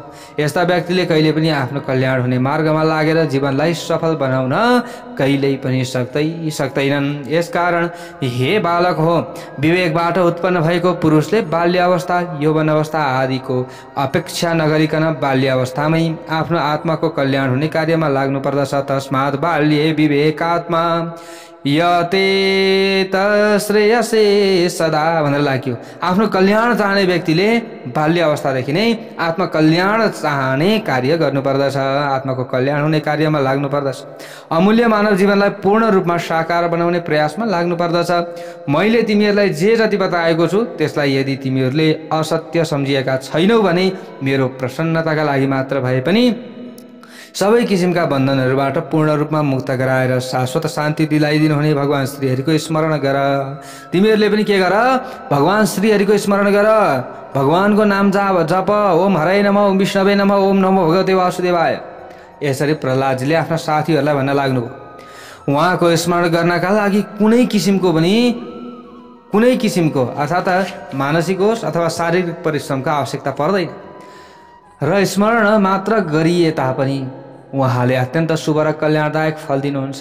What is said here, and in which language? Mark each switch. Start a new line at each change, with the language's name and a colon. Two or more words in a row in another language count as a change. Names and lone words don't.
Nepali: यस्ता व्यक्तिले कहिले पनि आफ्नो कल्याण हुने मार्गमा लागेर जीवनलाई सफल बनाउन कहिल्यै पनि सक्दैनन्। यसकारण हे बालक हो, विवेकबाट उत्पन्न भएको पुरुषले बाल्य अवस्था, यौवन अवस्था आदिको अपेक्षा नगरिकन बाल्य अवस्थामै आफ्नो आत्माको कल्याण हुने कार्यमा लाग्नु पर्दछ।
Sanskrit: तस्मात् तस्मात् बाल्ये विवेकात्मा यते श्रेयसे सदा
Nepali: भनेर लाग्यो। आफ्नो कल्याण चाहने व्यक्तिले बाल्य अवस्थादेखि नै आत्मकल्याण चाहने कार्य गर्नुपर्दछ, आत्माको कल्याण हुने कार्यमा लाग्नुपर्दछ, अमूल्य मानव जीवनलाई पूर्ण रूपमा साकार बनाउने प्रयासमा लाग्नुपर्दछ। मैले तिमीहरूलाई जे जति बताएको छु त्यसलाई यदि तिमीहरूले असत्य सम्झिएका छैनौ भने मेरो प्रसन्नताका लागि मात्र भए पनि सबै किसिमका बन्धनहरूबाट पूर्ण रूपमा मुक्त गराएर शाश्वत शान्ति दिलाइदिनु हुने भगवान श्रीहरिको स्मरण गर। तिमीहरूले पनि के गर? भगवान श्रीहरिको स्मरण गर, भगवानको नाम जप।
Sanskrit: ओम हराय नमः, ओम विष्णवे नमः, ओम नमो भगवते वासुदेवाय।
Nepali: यसरी प्रहलादजीले आफ्ना साथीहरूलाई भन्न लाग्नुभयो। उहाँको स्मरण गर्नका लागि कुनै किसिमको अर्थात् मानसिक होस् अथवा शारीरिक परिश्रमको आवश्यकता पर्दैन र स्मरण मात्र गरिए तापनि उहाँले अत्यन्त शुभ र कल्याणदायक फल दिनुहुन्छ।